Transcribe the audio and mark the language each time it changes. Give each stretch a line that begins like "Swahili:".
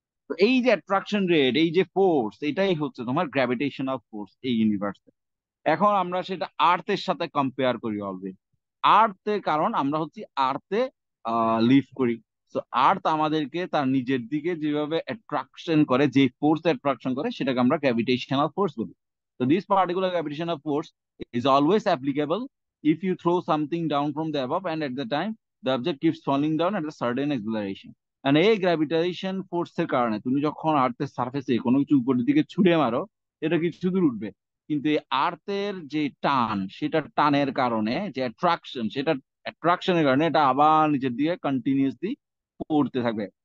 Bangla: তো এই যে অ্যাট্রাকশন রেট, এই যে ফোর্স, এটাই হচ্ছে তোমার গ্র্যাভিটেশনাল ফোর্স এই ইউনিভার্সে। এখন আমরা সেটা আর্থের সাথে কম্পেয়ার করি অলওয়েজ। আর্থে, কারণ আমরা হচ্ছে আর্থে লিভ করি। তো আর্থ আমাদেরকে তার নিজের দিকে যেভাবে অ্যাট্রাকশন করে, যে ফোর্স অ্যাট্রাকশন করে, সেটাকে আমরা গ্র্যাভিটেশনাল ফোর্স বলি।
English: তো this particular gravitational force is always applicable if you throw something down from the above and at the time the object keeps falling down at a certain acceleration.
Bangla: And এই gravitation ফোর্সের কারণে তুমি যখন আর্থের সার্ফেসে কোনো কিছু উপরের দিকে ছুঁড়ে মারো, এটা কিছু দূর উঠবে। কিন্তু এই আর্থের যে টান, সেটা টানের কারণে যে অ্যাট্রাকশন, সেটা অ্যাট্রাকশনের কারণে এটা আবার নিচের দিকে কন্টিনিউসলি পড়তে থাকবে।